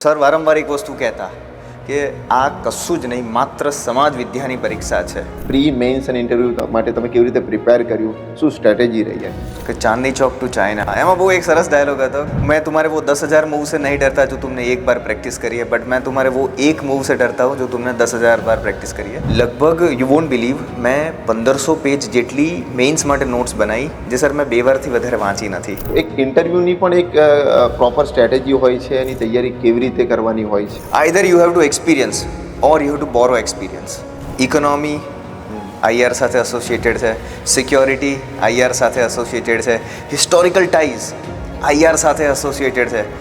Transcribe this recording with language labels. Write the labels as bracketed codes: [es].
[gu] Sir વારંવાર એક વસ્તુ કહેતા કે આ કશું જ નહીં, માત્ર સમાજ વિદ્યાની પરીક્ષા છે. પ્રી મેન્સ અને ઇન્ટરવ્યૂ માટે તમે કેવી રીતે પ્રિપેર કર્યું, શું સ્ટ્રેટેજી રહી [hi] है? कि चांदनी चौक टू चाइना. [gu] એમાં બહુ એક સરસ ડાયલોગ હતો, [hi] मैं तुम्हारे वो 10,000 मूव से नहीं डरता जो तुमने एक बार प्रैक्टिस करी है, बट मैं तुम्हारे वो एक मूव से डरता हूँ जो तुमने 10,000 बार प्रैक्टिस करी है. [gu] લગભગ [en] you won't believe [gu] મેં 1500 પેજ જેટલી મેઇન્સ માટે નોટ્સ બનાવી, જે સર મેં 2 વારથી વધારે વાંચી નથી. એક ઇન્ટરવ્યૂની પણ એક પ્રોપર સ્ટ્રેટેજી હોય છે, એની તૈયારી કેવી રીતે કરવાની હોય છે? [en] Either you have to experience or you have to borrow experience. [gu] Economy IR સાથે એસોસિએટેડ છે, સિક્યોરિટી આઈઆર સાથે એસોસિએટેડ છે, હિસ્ટોરિકલ ટાઈઝ આઈઆર સાથે એસોસિએટેડ છે.